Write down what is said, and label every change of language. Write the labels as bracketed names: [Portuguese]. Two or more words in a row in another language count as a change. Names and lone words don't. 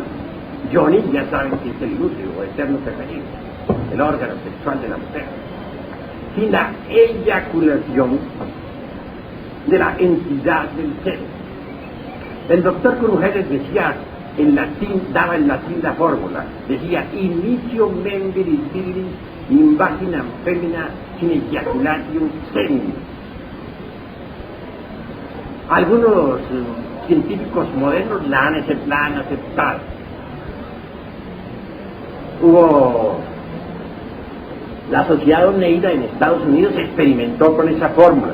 [Spanish] Yoni, ya saben que es el útero o eterno femenino, el órgano sexual de la mujer. Sin la eyaculación de la entidad del ser. El doctor Crujeles decía en latín, daba en latín la fórmula, decía: [Latin] inicio membris virilis in vaginam femina sin ejaculatium semen. [Spanish] Algunos científicos modernos la han aceptado. Hubo la Sociedad Oneida en Estados Unidos experimentó con esa fórmula.